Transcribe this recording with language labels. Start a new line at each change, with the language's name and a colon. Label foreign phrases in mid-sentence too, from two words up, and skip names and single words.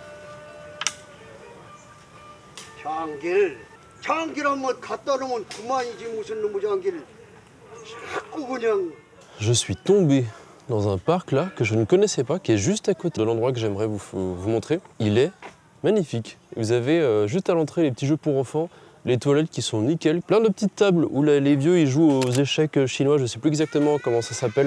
Korean: 장기를 한번 갖다 놓으면 그만이지 무슨 놈의 장기를 자꾸 그냥.
French: Je suis tombé dans un parc là que je ne connaissais pas, qui est juste à côté de l'endroit que j'aimerais vous montrer. Il est magnifique. Vous avez juste à l'entrée les petits jeux pour enfants, les toilettes qui sont nickel, plein de petites tables où les vieux ils jouent aux échecs chinois, je sais plus exactement comment ça s'appelle.